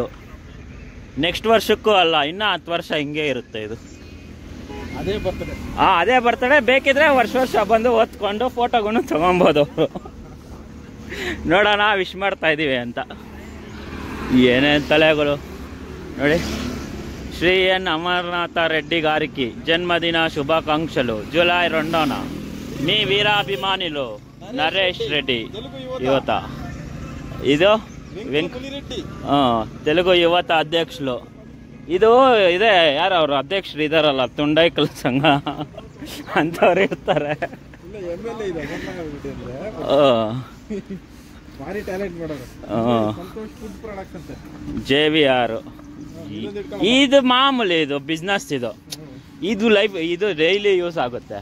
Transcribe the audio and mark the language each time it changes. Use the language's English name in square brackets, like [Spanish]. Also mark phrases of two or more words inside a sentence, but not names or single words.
[Kannada] ನೆಕ್ಸ್ಟ್ ವರ್ಷಕ್ಕೂ ಅಲ್ಲ, ಇನ್ನೂ 10 ವರ್ಷ ಹಿಂಗೆ ಇರುತ್ತೆ ಇದು. ಅದೇ ಬರ್ತಡೇ. ಬೇಕಿದ್ರೆ ವರ್ಷ ಬಂದು ಓದ್ಕೊಂಡು ಫೋಟೋಗೂ ತೊಗೊಬೋದು. ನೋಡೋಣ, ವಿಶ್ ಮಾಡ್ತಾ ಇದ್ದೀವಿ ಅಂತ. ಏನೇನು ತಲೆಗಳು ನೋಡಿ. [Telugu] ಶ್ರೀ ಎನ್ ಅಮರನಾಥ ರೆಡ್ಡಿ గారికి జన్మదిన శుభాకాంక్షలు. జూలై 2న మీ వీరాభిమానులు నరేష్ రెడ్డి యువత. ಇದು తెలుగు యువత అధ్యక్షులు. [Kannada] ಇದು ಇದೆ, ಯಾರು ಅವರು ಅಧ್ಯಕ್ಷರು ಇದಾರಲ್ಲ, ತುಂಡೈಕಲ್ ಸಂಘ ಅಂತವ್ರು ಇರ್ತಾರೆ. JVR. ಇದು ಮಾಮೂಲಿ, ಇದು ಬಿಸ್ನೆಸ್. ಇದು ಲೈಫ್, ಇದು [English] daily use [Kannada] ಆಗುತ್ತೆ.